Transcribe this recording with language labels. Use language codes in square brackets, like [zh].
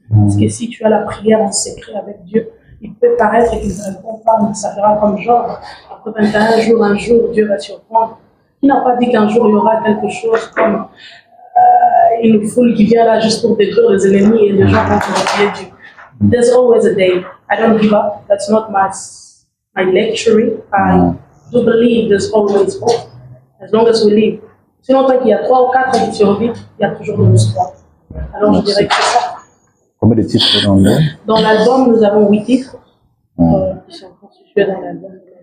[fr] Parce que si tu as la prière en secret avec Dieu, il peut paraître qu'il ne répond pas, mais ça fera comme genre. Après 21 jours, un jour, Dieu va surprendre. Il n'a pas dit qu'un jour, il y aura quelque chose comme une foule qui vient là juste pour détruire les ennemis et les gens vont oublier Dieu. [en] There's always a day. I don't give up. That's not my lecturing. I do believe there's always hope. As long as we live. [fr] Sinon, tant qu'il y a 3 ou 4 qui survivent, il y a toujours de l'espoir. Alors, je dirais que c'est ça. Combien de titres dans l'album? Dans l'album, nous avons 8 titres qui sont constitués dans l'album.